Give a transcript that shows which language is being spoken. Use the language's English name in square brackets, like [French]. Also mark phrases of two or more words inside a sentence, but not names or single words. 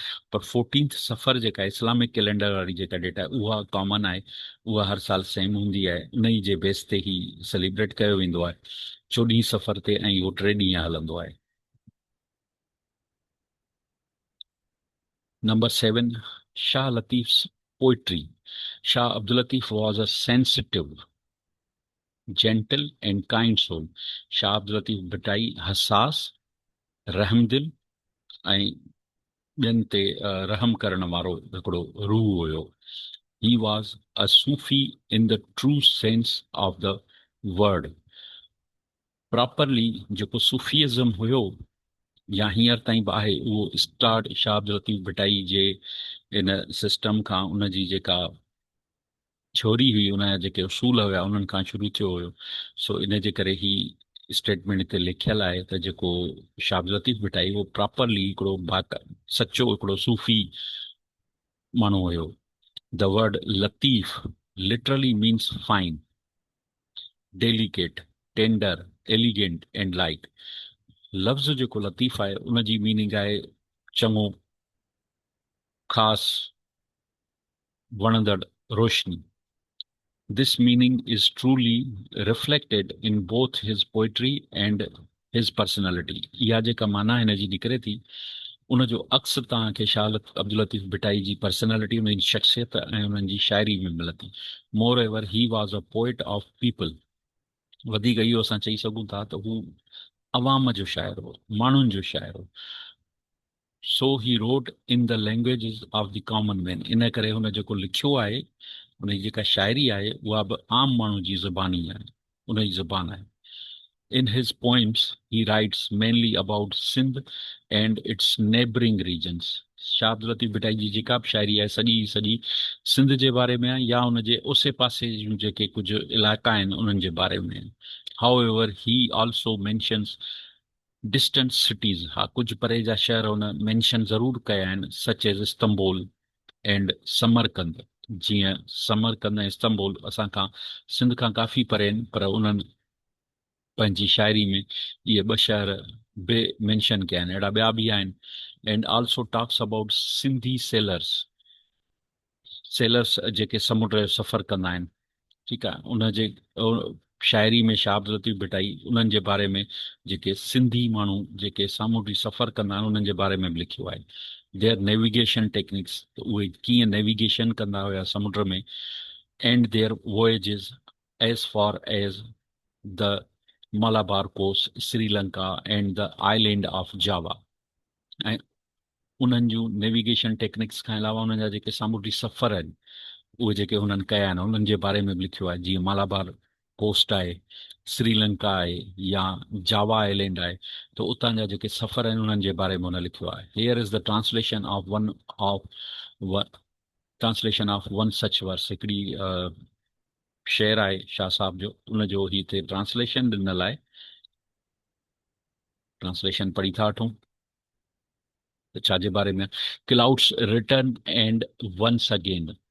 [Sindhi] पर 14th सफ़र जेका [English] Islamic calendar [Sindhi] वारी जेका डेट आहे उहा कॉमन आहे, उहा हर साल सेम हूंदी आहे, उन ई जे बेस ते ई सेलिब्रेट कयो वेंदो आहे 14 सफ़र ते, ऐं इहो 3 ॾींहं हलंदो आहे। [English] Number 7, Shah Latif's poetry। Shah Abdul Latif was a sensitive, gentle and kind soul। [Sindhi] शाह अब्दुल लतीफ़ भिटाई हसास, रहमदिल ऐं ॿियनि ते रहम करण वारो हिकिड़ो रूह हुयो। [English] He was a Sufi in the true sense of the word। [Sindhi] प्रॉपरली जेको सूफीज़म हुयो या हींअर ताईं बि आहे, उहो स्टार्ट शाह अब्दुल लतीफ़ भिटाई जे इन सिस्टम खां, उनजी जेका छोरी हुई, उन जा जेके उसूल हुया उन्हनि खां शुरू थियो हुयो। सो इन जे करे ही स्टेटमेंट हिते लिखियलु आहे त जेको शाह अब्दुल लतीफ़ भिटाई उहो प्रॉपरली हिकिड़ो सचो हिकिड़ो सूफ़ी माण्हू हुयो। [English] The word Latif literally means fine. delicate, tender, elegant and light. [Sindhi] लफ़्ज़ जेको लतीफ़ आहे उन जी मीनिंग आहे चङो, ख़ासि, वणंदड़, रोशनी। [English] This meaning is truly reflected in both his poetry and his personality. [Sindhi] इहा जेका माना हिन जी निकिरे थी उन जो अक्स तव्हांखे शाह अब्दुल लतीफ़ भिटाई जी पर्सनैलिटी, उन जी शख़्सियत ऐं उन्हनि जी शाइरी में मिले थी। [English] Moreover he was a poet of people. [Sindhi] वधीक इहो असां चई सघूं था त हू अवाम जो शाइर हो, माण्हुनि जो शाइर हो। [English] So he wrote in the language of the common man. [Sindhi] इन करे हुन जेको लिखियो आहे, उन जी जेका शाइरी आहे उहा बि आम माण्हू जी ज़ुबानी आहे, उन जी ज़ुबान आहे। [English] In his poems, he writes mainly about Sindh and its neighboring regions. [Sindhi] शाह अब्दुल लतीफ़ भिटाई जी जेका बि शाइरी आहे सॼी सॼी सिंध जे बारे में आहे या उन जे उसे पासे जूं जेके कुझु इलाइक़ा आहिनि उन्हनि जे बारे में आहिनि। [English] However, he also mentions distant cities। [Sindhi] हा, कुझु परे जा शहर हुन मेंशन ज़रूर कया आहिनि, [English] such as Istanbul and Samarkand. [Sindhi] जीअं समरकंद ऐं इस्तंबुल असां खां सिंध खां काफ़ी परे आहिनि, पर उन्हनि पंहिंजी शाइरी में इहे ॿ शहर बि मेंशन कया आहिनि। अहिड़ा ॿिया बि आहिनि। [English] and also talks about Sindhi sailors. [Sindhi] सेलर्स जेके समुंड जो सफ़र कंदा आहिनि, ठीकु आहे, उनजे शाइरी में शाह अब्दुल लतीफ़ भिटाई उन्हनि जे बारे में, जेके सिंधी माण्हू जेके सामूंडी सफ़र कंदा आहिनि उन्हनि जे बारे में बि लिखियो आहे। [English] their navigation techniques, [Sindhi] उहे कीअं नेविगेशन कंदा हुया समुंड में। [English] and their voyages as far as the Malabar Coast, Sri Lanka and the island of Java. [Sindhi] ऐं उन्हनि जूं [English] navigation techniques [Sindhi] खां अलावा उन्हनि जा जेके सामूंडी सफ़र आहिनि उहे जेके हुननि कया आहिनि उन्हनि जे बारे में बि लिखियो आहे। जीअं मालाबार कोस्ट आहे, श्रीलंका आहे या जावा आइलैंड आहे, त उतां जा जेके सफ़र आहिनि उन्हनि जे बारे में हुन लिखियो आहे। [English] Here is the translation of one such verse. [Sindhi] हिकिड़ी शेर आहे शाह साहब जो, उनजो ही हिते ट्रांसलेशन ॾिनल आहे। ट्रांसलेशन पढ़ी था वठूं त छा जे बारे में। [English] clouds return and once again.